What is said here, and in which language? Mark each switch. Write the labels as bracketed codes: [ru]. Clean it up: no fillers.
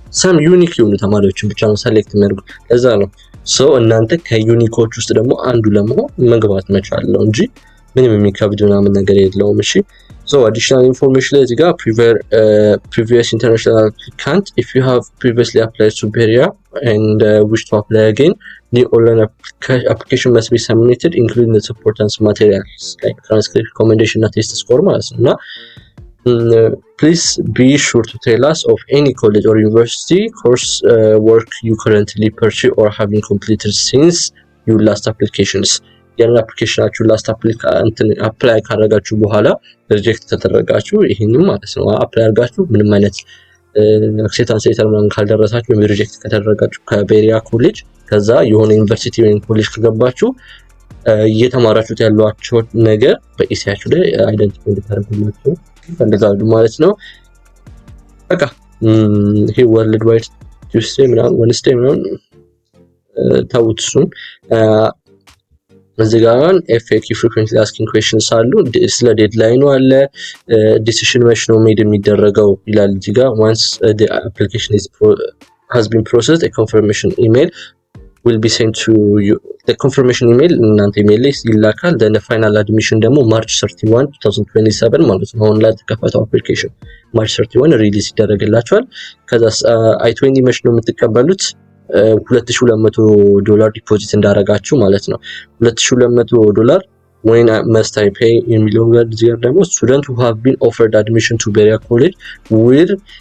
[am] some unique የሆኑ ተማሪዎችን ብቻ ነው ሰሌክት የሚያደርጉት። ለዛ ነው እናንተ ከዩኒኮች ውስጥ ደግሞ አንዱ ለመሆን መግባት መቻል ነው እንጂ ምንም የሚከብድ ምናምን ነገር የለውም። እሺ additional information ላይ እዚህ ጋር [en] previous international applicant if you have previously applied to Beria and wish to apply again, new online application must be submitted including the supporting materials like transcript, recommendation and test score [am] ማለት ነው። እና [en] please be sure to tell us of any college or university course work you currently pursue or having completed since your last applications. [am] ያን አፕሊኬሽናችሁ ላስት አፕላይ ካደረጋችሁ በኋላ ሪጀክት ተደረጋችሁ ይሄንም ማለት ነው አፕላይ አድርጋችሁ ምንም አይነት አክሴፕታንስ ሌተር ምናምን ካልደረሳችሁ ወይም ሪጀክት ከተደረጋችሁ ከቤሪያ ኮሌጅ ከዛ የሆነ ዩኒቨርሲቲ ወይም ኮሌጅ ከገባችሁ እየተማራችሁት ያሏችሁ ነገር በኢሲያችሁ ላይ አይደንቲፋይ እንድታደርጉላችሁ ይፈልጋሉ ማለት ነው። በቃ ይሄ ወርልድ ዋይድ ቱስዴይ ምናምን ወንስዴይ ምናምን ታውቱን እዚህ ጋር ኤፍኤኪ frequently asking questions አሉ። ስለ ዴድላይኑ አለ። ዲሲሽን መች ነው ሜድ የሚደረገው ይላል እዚህ ጋር [en] once the application has been processed a confirmation email will be sent to you. [am] the confirmation email እናንተ ኢሜል ላይ ይላካል። then the final admission ደግሞ March 31 2027 ማለት ነው። አሁን ላይ ተከፈተው አፕሊኬሽን March 31 ሪሊዝ ይደረግላችኋል። ከዛ I20 መች ነው የምትቀበሉት $2,200 ዲፖዚት እንዳረጋችሁ ማለት ነው። $2,200 when must I pay የሚለው ጋር ደግሞ [en] student who have been offered admission to Beria College will